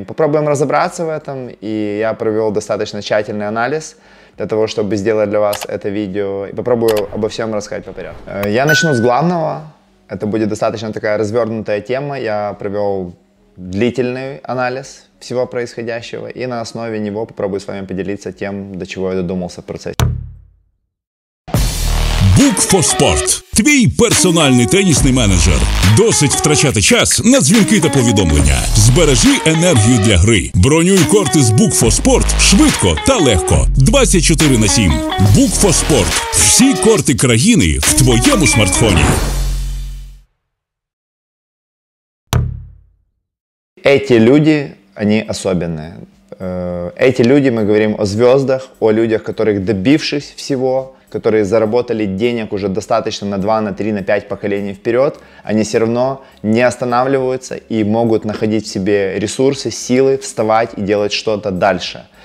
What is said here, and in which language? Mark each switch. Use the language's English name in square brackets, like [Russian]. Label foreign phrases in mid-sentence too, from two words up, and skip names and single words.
[Russian] Попробуем разобраться в этом, и я провел достаточно тщательный анализ для того, чтобы сделать для вас это видео, и попробую обо всем рассказать по порядку. Я начну с главного. Это будет достаточно такая развернутая тема. Я провел длительный анализ всего происходящего, и на основе него попробую с вами поделиться тем, до чего я додумался в процессе. [Ukrainian] Book4Sport – твій персональний тенісний менеджер. Досить втрачати час на дзвінки та повідомлення. Збережи енергію для гри. Бронюй корти з Book4Sport швидко та легко. 24/7. Book4Sport – всі корти країни в твоєму смартфоні. [Russian] Эти люди, они особенные. Эти люди, мы говорим о звездах, о людях, которых добившись всего, которые заработали денег уже достаточно на 2, на 3, на 5 поколений вперед, они все равно не останавливаются и могут находить в себе ресурсы, силы, вставать и делать что-то дальше.